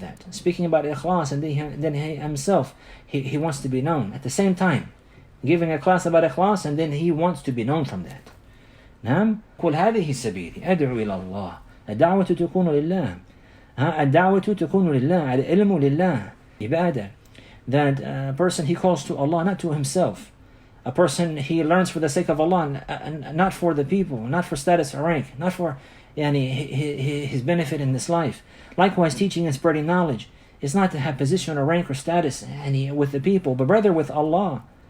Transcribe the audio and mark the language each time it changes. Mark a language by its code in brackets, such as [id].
[en] Speaking about ikhlas, and then he himself, he wants to be known. At the same time, giving a class about ikhlas, and then he wants to be known from that. [ar] نعم قل هذه سبيلي أدعو إلى الله الدعوة تكون لله الدعوة تكون لله العلم لله عبادة. [en] That a person, he calls to Allah, not to himself. A person, he learns for the sake of Allah, not for the people, not for status or rank, not for his benefit in this life. Likewise, teaching and spreading knowledge is not to have position or rank or status with the people, but rather with Allah.